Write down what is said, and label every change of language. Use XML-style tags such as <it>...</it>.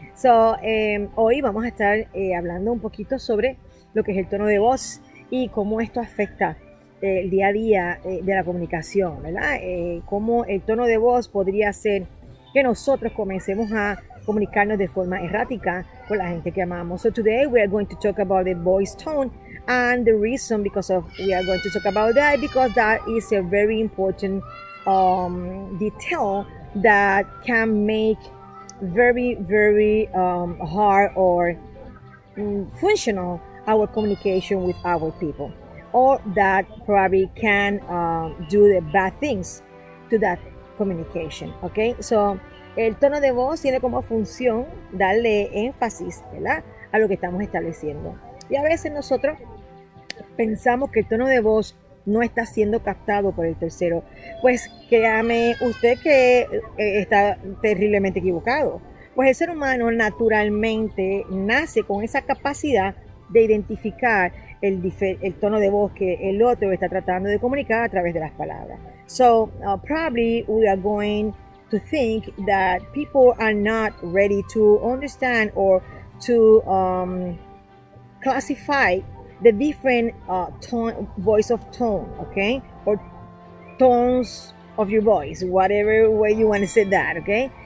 <es>So, hoy vamos a estar hablando un poquito sobre lo que es el tono de voz y cómo esto afecta el día a día de la comunicación, ¿verdad? Cómo el tono de voz podría hacer que nosotros comencemos a comunicarnos de forma errática con la gente que amamos.</es> <en>So today we are going to talk about the voice tone, and the reason because of we are going to talk about that because that is a very important detail that can make very hard or functional our communication with our people, or that probably can do the bad things to that communication.</en> <es>Okay, so el tono de voz tiene como función darle énfasis, ¿verdad?, a lo que estamos estableciendo. Y a veces nosotros pensamos que el tono de voz no está siendo captado por el tercero. Pues créame usted que está terriblemente equivocado. Pues el ser humano naturalmente nace con esa capacidad de identificar el tono de voz que el otro está tratando de comunicar a través de las palabras.</es> <en>So probably we are going to think that people are not ready to understand or to classify the different voice of tone, okay, or tones of your voice, whatever way you want to say that, okay.</en>